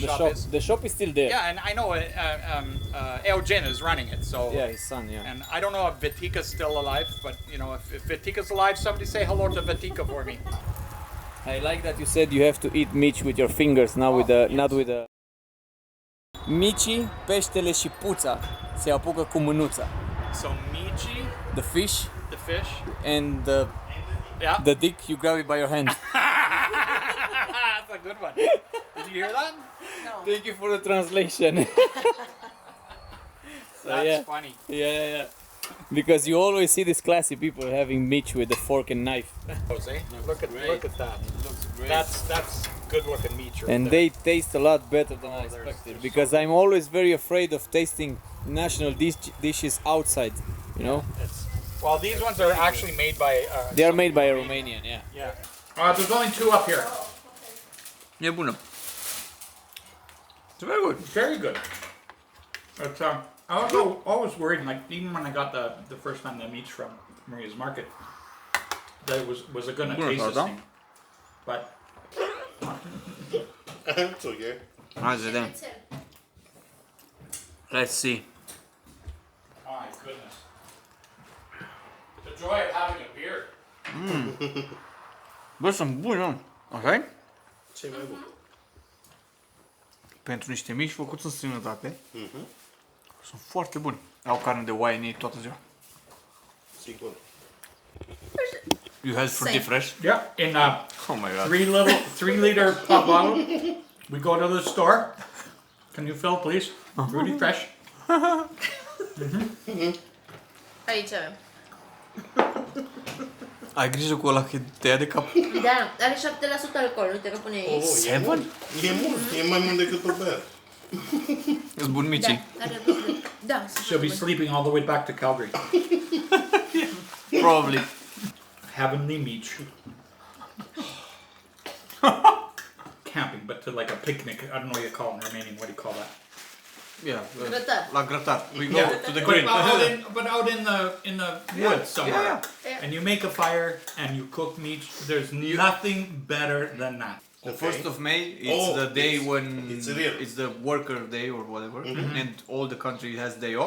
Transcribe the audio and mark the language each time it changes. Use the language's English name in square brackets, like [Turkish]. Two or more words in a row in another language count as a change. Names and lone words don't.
[English] shop shop. is. The shop is still there. Yeah, and I know Eugen is running it, so. Yeah, his son, yeah. And I don't know if Vitika's still alive, but if Vitika's alive, somebody say hello to Vitika for me. I like that you said you have to eat Mitch with your fingers, not with the. [Romanian] Mici, peștele și puța se apucă cu mânuța. [English] So Michi, The fish the fish. and Yeah. the dick you grab it by your hand. That's a good one. Did you hear that? Thank you for the translation. That's funny. Yeah. Because you always see these classy people having Mitch with a fork and knife. Jose, look at that. It looks great. That's good looking meat right And there. they taste a lot better than I expected. Because I'm always very afraid of tasting national dishes outside, you know? Well, these ones are actually made by. They are made by a Romanian, yeah. Yeah. There's only 2 up here. [Romanian] E bună. [English] It's very good. Very good. But I was always worried, like even when I got the first time the meats from Maria's Market, that it was it gonna taste the same. But It's okay. [Romanian] Hai să vedem. [English] Let's see. oh my goodness, the joy of having a beer. [Romanian] Bă, sunt buni, mă. Așa-i? Ce mai bun. Pentru niște mici făcuți în străinătate. Sunt foarte buni. Au carne de oaie în ei toată ziua. Sigur. [English] You had fruity fresh? Yeah, in Oh my god. 3-liter pop bottle. We go to the store. Can you fill, please? Fruity fresh. [Romanian] Aici avem. Ai grijă cu ăla că te ia de cap. Da, are 7% alcool, uite că pune aici. E mult, e mai mult decât o bere. Îți bun micii. Da, are da, [English] She'll be sleeping all the way back to Calgary. Probably. Heavenly meat. Camping, but to like a picnic. I don't know what you call it in Romanian. What do you call that? Yeah. [Romanian] Grătar. La grătar. [English] We go to the But grill. out in the woods somewhere. Yeah. And you make a fire and you cook meat. There's nothing better than that. The 1st of May, it's the day when real. it's the worker day or whatever, and all the country has day off.